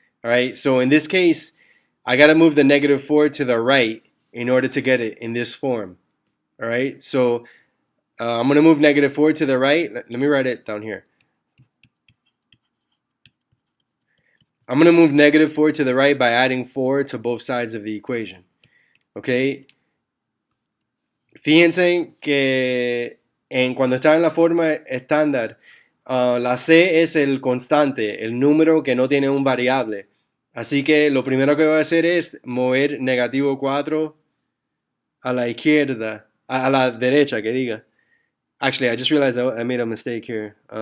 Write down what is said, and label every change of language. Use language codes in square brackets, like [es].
[en] All right, so in this case, I got to move the negative 4 to the right in order to get it in this form. All right, so I'm going to move negative 4 to the right. Let me write it down here. I'm going to move negative 4 to the right by adding 4 to both sides of the equation. Okay. [es] Fíjense que cuando está en la forma estándar, la C es el constante, el número que no tiene un variable. Así que lo primero que voy a hacer es mover negativo 4 a la izquierda, a la derecha, que diga. [en] Actually, I just realized I made a mistake here.